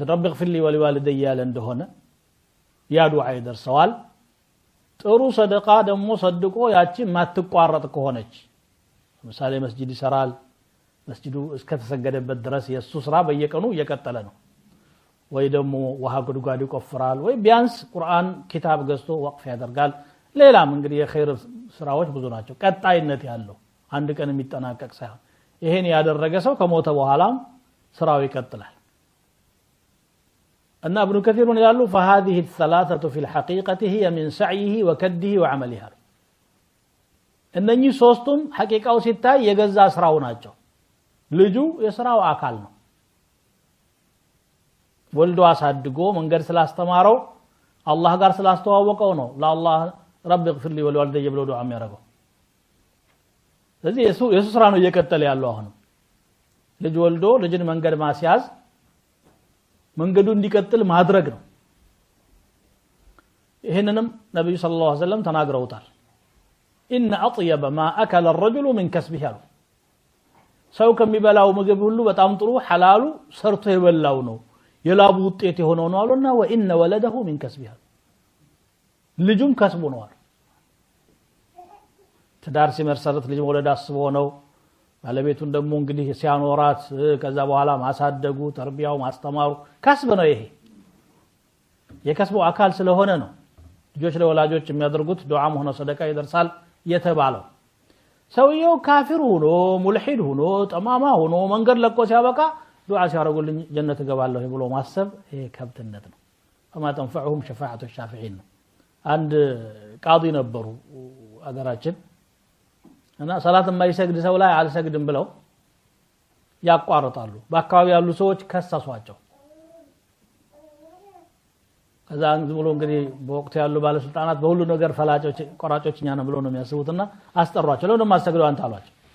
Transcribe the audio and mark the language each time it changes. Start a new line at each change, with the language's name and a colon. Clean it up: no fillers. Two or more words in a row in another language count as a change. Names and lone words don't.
Arabic: ربي اغفر لي ولوالدي
Amharic: ያለ እንደሆነ ያ ዱዓ ይደርሰዋል ጥሩ ሰደቃ ደግሞ ሰድቆ ያቺ ማትቋረጥ ከሆነች ለምሳሌ መስጂድ ይሰራል መስጂዱ እስከተሰገደበት ድረስ የሱ ስራ በየቀኑ እየቀጠለ ነው ወይ ደግሞ ውሃ ጉድጓድ ይቆፍራል ወይ ቢያንስ ቁርአን ኪታብ ገዝቶ ወቅፍ ያደርጋል ሌላም እንግዲህ የኸይር ስራዎች ብዙ ናቸው ቀጣይነት ያለው አንድ ቀን የሚጠናቀቅ ሳይሆን ይሄን ያደረገ ሰው ከሞተ በኋላም ስራው ይቀጥላል እና ابن كثير ይላሉ
Arabic: فهذه الثلاثه في الحقيقه هي من سعيه وكده وعملها
Amharic: እነኚህ ሶስቱም ሐቂቃው ሲታይ የገዛ ስራው ናቸው ልጁ የስራው አካል ነው ወልዶ አሳድጎ መንገድ ስላስተማረው አላህ ጋር ስላስተዋወቀው ነው ለአላህ
Arabic: ربي اغفر لي ولوالدي
Amharic: ብሎ ዱዓ የሚያደርገው ስለዚህ የሱ ስራ ነው እየቀጠለ ያለው አሁን ልጅ ወልዶ ልጅን መንገድ ማስያዝ መንገዱ እንዲቀጥል ማድረግ ነው ይሄንንም ነብዩ
Arabic: صلى الله عليه وسلم
Amharic: ተናግረውታል
Arabic: ان اطيب ما اكل الرجل من كسبه
Amharic: ሰው ከሚበላው ምግብ ሁሉ በጣም ጥሩ ሐላሉ ሰርቶ የበላው ነው የላቡ ውጤት የሆነው ነው አሉና
Arabic: وان ولده من كسبه
Amharic: ልጁም ከስቡ ነው አሉ ትዳር ሲመሰረት ልጅ መውለድ አስቦ ነው ባለቤቱን ደግሞ እንግዲህ ሲያኖራት ከዛ በኋላ ማሳደጉ ተርቢያው ማስተማሩ ከስብ ነው ይሄ የከስቡ አካል ስለሆነ ነው ልጆች ለወላጆች የሚያደርጉት ዱዓም ሆነ ሰደቃ ይደርሳል የተባለው ሰውየው ካፊር ሆኖ ሙልሂድ ሆኖ ጠማማ ሆኖ መንገድ ለቆ ሲያበቃ ዱዓ ሲያረጉልኝ ጀነት እገባለሁ ብሎ ማሰብ ይሄ ከብትነት ነው
Arabic: فما تنفعهم شفاعة الشافعين
Amharic: አንድ ቃዲ ነበሩ አገራችን እና ሰላት የማይሰግድ ሰው ላይ አልሰግድም ብለው ያቋርጣሉ በአካባቢ ያሉ ሰዎች ከሰሷቸው ከዛ አንድ ብሎ እንግዲህ በወቅቱ ያሉ ባለስልጣናት በሁሉ ነገር ፈላጮች ቆራጮችኛ ነው ብሎ ነው የሚያስቡትና አስጠሯቸው ለምን ማሰግደው አንተ አሏቸው